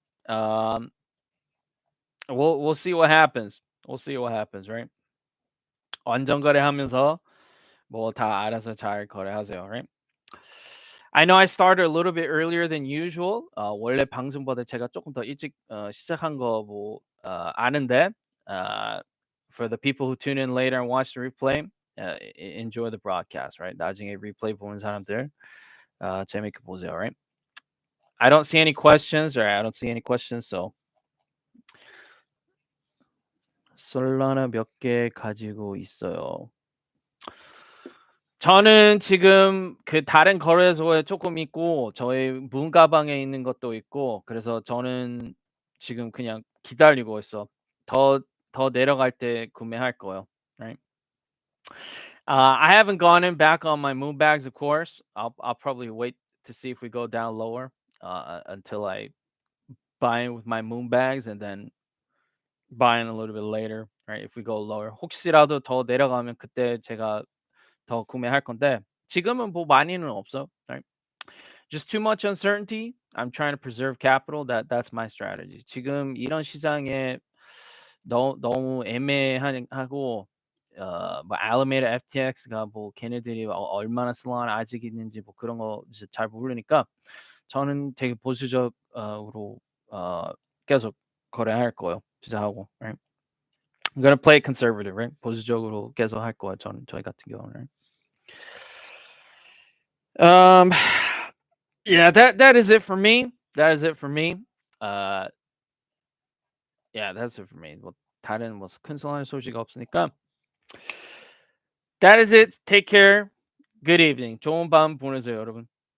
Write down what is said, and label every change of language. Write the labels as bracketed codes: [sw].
[en] Um, we'll see what happens. We'll see what happens, right? [ko] 완전 거래하면서 뭐 다 알아서 잘 거래하세요, right? [en] I know I started a little bit earlier than usual. [ko] 원래 방송보다 제가 조금 더 일찍 시작한 거 뭐 아는데 [en] for the people who tune in later and watch the replay, enjoy the broadcast, right? [ko] 나중에 replay 보는 사람들 재밌게 보세요, right? [en] I don't see any questions, or I don't see any questions, so [ko] 솔라나 몇 개 가지고 있어요. 저는 지금 그 다른 거래소에 조금 있고 저희 문 가방에 있는 것도 있고 그래서 저는 지금 그냥 기다리고 있어. 더 내려갈 때 구매할 거예요. [en] Right? I haven't gone in back on my moon bags, of course. I'll probably wait to see if we go down lower until I buy in with my moon bags and then buy in a little bit later. Right? If we go lower, [ko] 혹시라도 더 내려가면 그때 제가 더 구매할 건데 지금은 뭐 많이는 없어. [en] Right? Just too much uncertainty. I'm trying to preserve capital. That's my strategy. [ko] 지금 이런 시장에 너무 애매하고 뭐 Alameda FTX가 뭐 걔네들이 얼마나 슬로나 아직 있는지 뭐 그런 거 이제 잘 모르니까 저는 되게 보수적으로 계속 거래할 거예요. 투자하고. Right? [en] I'm gonna play it conservative, right? [ko] 보수적으로 계속 할 거예요. 저희 같은 경우는. [en] Um, yeah, that is it for me. That is it for me. Uh, yeah, that's it for me. [ko] 뭐 다른 뭐 큰 소환 소식 없으니까. [en] That is it. Take care. Good evening. [ko] 좋은 밤 보내세요, 여러분.